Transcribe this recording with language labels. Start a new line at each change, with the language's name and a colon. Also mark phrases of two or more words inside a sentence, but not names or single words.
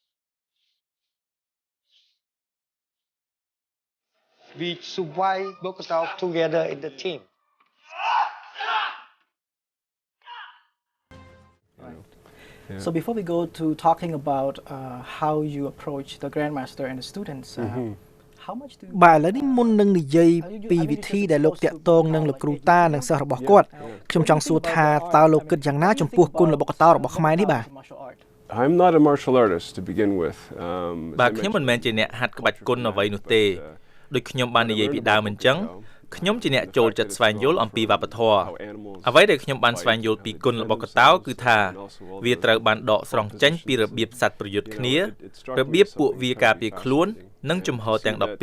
English: We survive Bogota together in the team. So before we go to talking about how you approach the Grandmaster and the students, how much do
Khmer: បាទឥឡូវនេះមុននឹងនិយាយពីវិធីដែលលោកតាក់ទងនឹងលោកគ្រូតានិងសិស្សរបស់គាត់ខ្ញុំចង់សួរថាតើលោកគិតយ៉ាងណាចំពោះគុនល្បុក្កតោរបស់ខ្មែរនេះបាទ
English: I'm not a martial artist to begin with.
Khmer: បាទខ្ញុំមិនមែនជាអ្នកហាត់ក្បាច់គុនអ្វីនោះទេដូចខ្ញុំបាននិយាយពីដើមអញ្ចឹងខ្ញុំជាអ្នកចូលចិត្តស្វែងយល់អំពីវប្បធម៌អ្វីដែលខ្ញុំបានស្វែងយល់ពីគុណរបស់កតោគឺថាវាត្រូវបានដកស្រង់ចេញពីរបៀបសត្វប្រយុទ្ធគ្នារបៀបពួកវាការពារខ្លួននិងជំហរទាំង